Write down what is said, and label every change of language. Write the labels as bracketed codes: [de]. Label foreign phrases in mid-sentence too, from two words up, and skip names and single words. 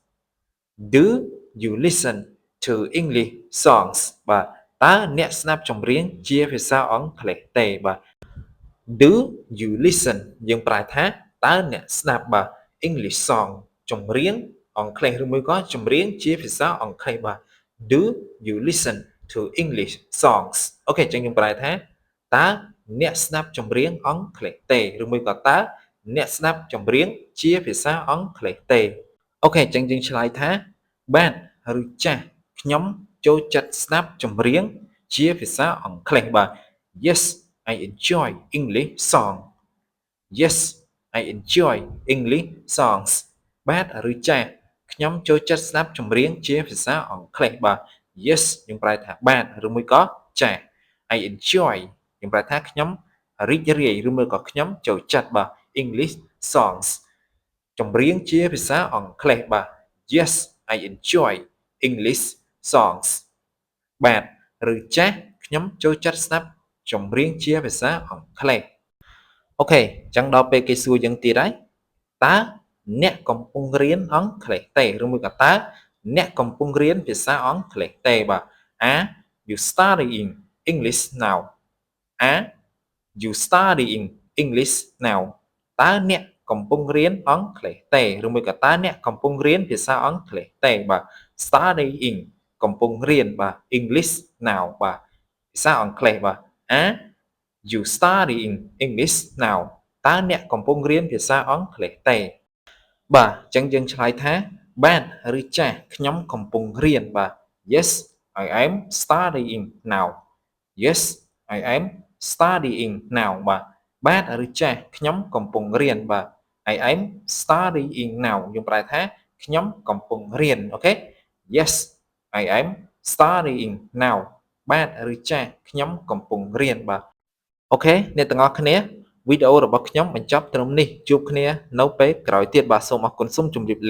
[en] Do you listen to English songs [km] បាទតើអ្នកស្ដាប់ចម្រៀងជាភាសាអង់គ្លេសទេបាទ [en] Do you listen [km] យើងប្រែថាតើ អ្នកស្ដាប់បាទ [en] English song [km] ចម្រៀងអង់គ្លេសឬមួយក៏ចម្រៀងជាភាសាអង់គ្លេសបាទ [en] Do you listen to English songs [km] អូខេអញ្ចឹងយើងប្រែថាតើអ្នកស្ដាប់ចម្រៀងអង់គ្លេសទេឬមួយក៏តើអ្នកស្ដាប់ចម្រៀងជាភាសាអង់គ្លេសទេអូខេអញ្ចឹងយើងឆ្លើយថាបាទឬចាស់ខ្ញុំចូលចិត្តស្ដាប់ចម្រៀងជាភាសាអង់គ្លេសបាទ [en] Yes I enjoy English song Yes I enjoy English songs [km] បាទឬចាស់ខ្ញុំចូលចិត្តស្ដាប់ចម្រៀងជាភាសាអង់គ្លេសបាទ Yes យើងប្រែថាបាទឬមួយក៏ ចាស់ [en] I enjoy [km] យើងប្រែថាខ្ញុំរីករាយឬមួយក៏ខ្ញុំចូលចិត្តបាទ [en] English songs [km] ចម្រៀងជាភា សាអង់គ្លេសបាទ [en] Yes I enjoy English songs [km] បាទឬចាស់ខ្ញុំចូលចិត្តស្ដាប់ចម្រៀងជាភាសាអង់គ្លេសអូខេអញ្ចឹងដល់ពេលគេសួរយើងទៀតហើយតើអ្នកកំពុងរៀនអង់គ្លេសទេឬមួយក៏តើអ្នកកំពុងរៀនភាសាអង់គ្លេសទេបាទ [en] Are you studying English now Are you studying English now [km] តើអ្នកកំពុងរៀនអង់គ្លេសទេឬមួយក៏តើអ្នកកំពុងរៀនភាសាអង់គ្លេសទេបាទ studying កំពុងរៀ នបាទ [en] English now [km] បាទភាសាអង់គ្លេសបាទ [en] Are you studying English now [km] តើអ្នកកំពុងរៀនភាសាអង់ គ្លេសទេបាទអញ្ចឹងយើងឆ្លើយថាបាទឬចាស់ខ្ញុំកំពុងរៀនបាទ [en] Yes I am studying now Yes I am studying now [km] បាទឬចាស់ខ្ញុំកំពុងរៀនបាទ [en] I am studying now [km] យើងប្រែថាខ្ញុំកំពុងរៀនអូខេ [en] Yes I am studying now [km] បាទឬចាស់ខ្ញុំកំពុងរៀនបាទអូខេអ្នកទាំងអស់គ្នាវីដេអូរបស់ខ្ញុំបញ្ចប់ត្រឹមនេះជួបគ្នានៅពេលក្រោយទៀតបាទសូមអរគុណសូមជម្រាបលា